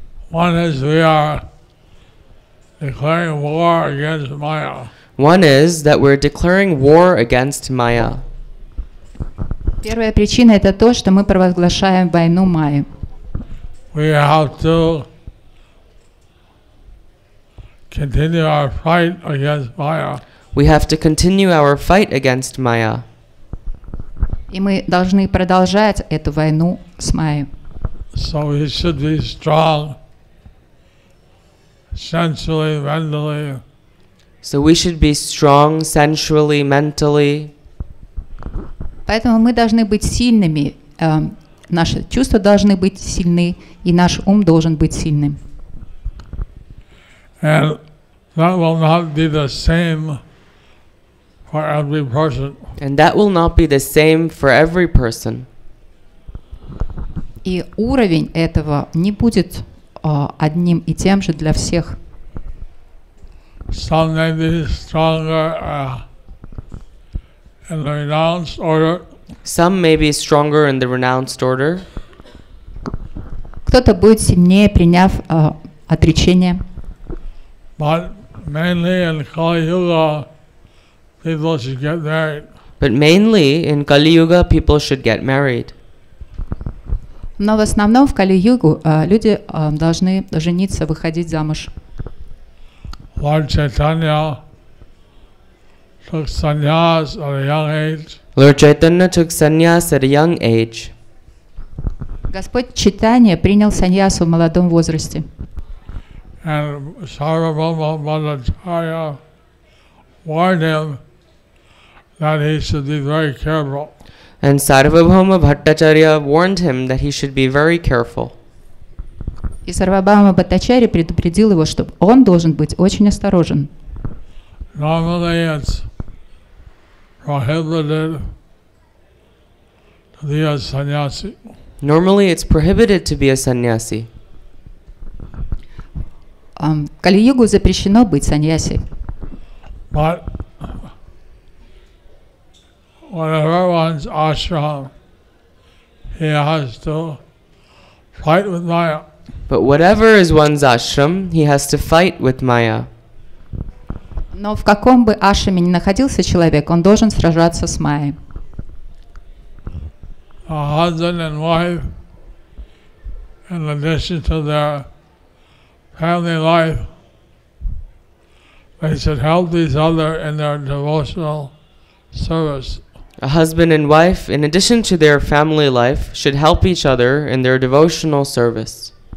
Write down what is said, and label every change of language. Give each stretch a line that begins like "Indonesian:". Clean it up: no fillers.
English: One is we are declaring war against Maya. One is that we're declaring war against Maya.
Russian: Первая причина — это то, что мы провозглашаем войну Майи.
English: We have to continue our fight against Maya. We have to continue our fight against Maya.
Russian: И мы должны продолжать эту войну с Майей.
English: So we should be strong, sensually, mentally. So we should be strong sensually, mentally.
Russian: Поэтому мы должны быть сильными, наши чувства должны быть сильны, и наш ум должен быть сильным.
English: And that will not be the same for every person. And that will not be the same for every person.
Russian: И уровень этого не будет одним и тем же для всех.
English: Some may be stronger in the renounced order. Some may be stronger in the renounced order.
Russian: Кто-то будет сильнее, приняв отречение.
English: But mainly in Kali Yuga, people should get married. But mainly in Kali Yuga, people should get married.
Russian: Но в основном в Кали-югу люди должны жениться, выходить замуж.
English: Lord Chaitanya took sannyas at a young age. Lord Chaitanya took sannyas at a young age.
Russian: Господь Чайтанья принял саньясу в молодом возрасте.
English: And Sarvabhauma Bhattacharya warned him that he should be very careful. And Sarvabhauma Bhattacharya warned him that he should be very careful.
Russian: И Сарвабхаума Бхаттачарья предупредил его, что он должен быть очень осторожен.
English: Normally it's prohibited to be a sannyasi. Normally it's prohibited to be a sannyasi.
Russian: В Кали-югу запрещено быть саньяси.
English: But whenever one's ashram, he has to fight with Maya. But whatever is one's ashram, he has to fight with Maya.
Russian: Но в каком бы ашраме ни находился человек, он должен сражаться с Майей.
English: A husband and wife, in addition to their family life, they should help each other in their devotional service. A husband and wife, in addition to their family life, should help each other in their devotional service.